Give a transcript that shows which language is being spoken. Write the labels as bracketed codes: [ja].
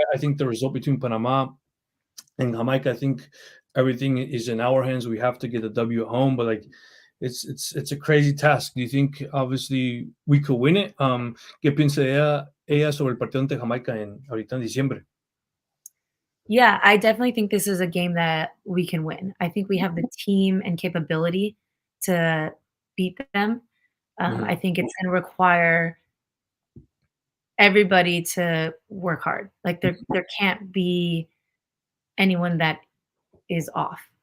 [en] I think the result between Panama and Jamaica, I think everything is in our hands. We have to get the W at home, but like it's a crazy task. Do you think obviously we could win it? [es] ¿Qué piensa ella sobre el partido ante Jamaica ahorita en diciembre? [en] Yeah, I definitely think this is a game that we can win. I think we have the team and capability to beat them. Mhm. I think it's gonna require everybody to work hard. Like, there can't be anyone that is off,